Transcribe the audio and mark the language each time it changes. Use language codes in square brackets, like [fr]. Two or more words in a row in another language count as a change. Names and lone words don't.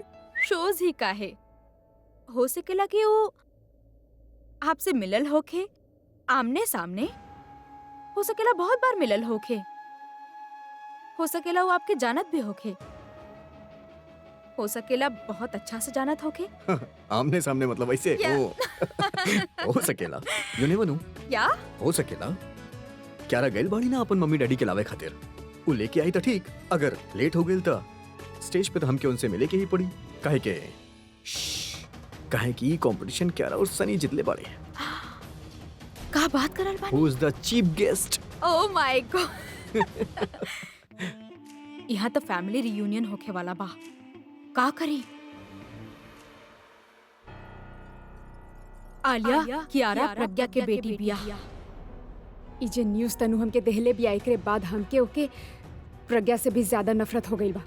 [bho] शोज ही काहे हो सकेला कि वो आपसे मिलल होखे आमने सामने, हो सकेला बहुत बार मिलल होखे, हो सकेला वो आपके जानत भी होखे, हो सकेला बहुत अच्छा से जानत होखे, आमने सामने मतलब ऐसे या- हो सकेला, [en] You never know, [bho] या हो सकेला। क्यारा गइल बाड़ी ना अपन मम्मी डैडी के लावे खातिर, वो लेके आई तो ठीक, अगर लेट हो गइल तो स्टेज पे तो हमके उनसे मिले के ही पड़ी। काहे कि कंपटीशन क्यारा और सनी जितले बाड़े। का बात करल बानी? [en] Who is the chief guest? Oh my God. [bho] यहाँ तो [en] family reunion [bho] होखे वाला बा, का करी? आलिया कियारा प्रज्ञा के बेटी बिया। ई जे न्यूज़ तनु हमके देहले भी आई, एकरे बाद हमके ओके प्रज्ञा से भी ज्यादा नफरत हो गई बा।